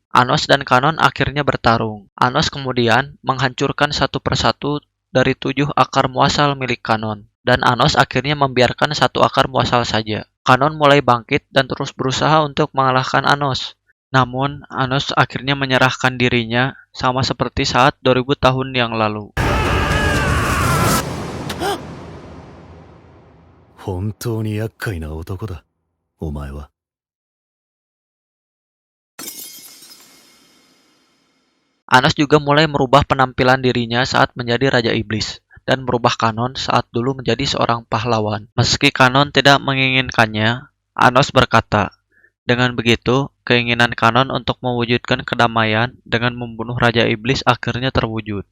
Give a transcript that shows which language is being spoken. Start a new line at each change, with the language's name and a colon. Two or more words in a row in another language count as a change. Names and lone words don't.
Indonesian: Anos dan Kanon akhirnya bertarung. Anos kemudian menghancurkan satu persatu dari 7 akar muasal milik Kanon, dan Anos akhirnya membiarkan satu akar muasal saja. Kanon mulai bangkit dan terus berusaha untuk mengalahkan Anos. Namun, Anos akhirnya menyerahkan dirinya sama seperti saat 2000 tahun yang lalu.
Japanese: 本当に厄介な男だ、お前は。
Indonesian: Anos juga mulai merubah penampilan dirinya saat menjadi Raja Iblis, dan merubah Kanon saat dulu menjadi seorang pahlawan. Meski Kanon tidak menginginkannya, Anos berkata, dengan begitu, keinginan Kanon untuk mewujudkan kedamaian dengan membunuh Raja Iblis akhirnya terwujud.